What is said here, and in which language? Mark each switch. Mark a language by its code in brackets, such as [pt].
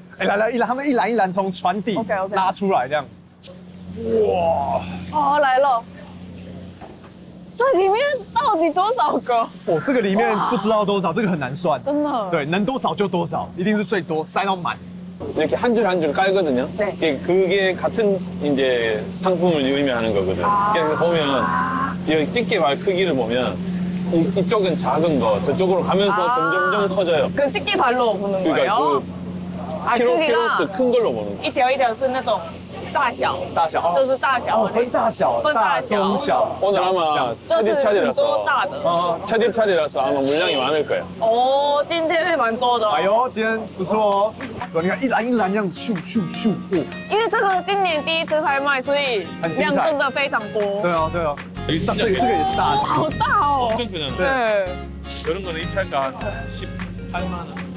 [zh] 哎，来，他们一篮从船底拉出来，这样。哇！哦，来了。所以里面到底多少个？哦，这个里面不知道多少，这个很难算。真的。对，能多少就多少，一定是最多，塞到满。 [ko] 이렇게 한 줄 한 줄 깔거든요. 네. 그게 같은 이제 상품을 의미하는 거거든요. 그래서 보면 이 집게발 크기를 보면 이쪽은 작은 거, 저쪽으로 가면서 점점 커져요. 그 집게발로 보는 거예요? 그러니까 그 키로수 큰 걸로 보는 거. [zh] 一条一条是那种大小，大小就是大小，分大小，大中小。 [ko] 오늘 아마 [zh] 很 [ko] 차디라서 [zh] 多大的。 [ko] 차디라서 아마 물량이 많을 거예요. [zh] 哦，今天会蛮多的。哎呦，今天不错哦。你看一篮一篮这样咻咻咻，哇！因为这个今年第一次拍卖，所以量真的非常多。对啊，对啊。这个也是大的，好大哦。 [ko] 엄청 크잖아. [zh] 对。 [ko] 이런 거는 입찰가 한 18만 원.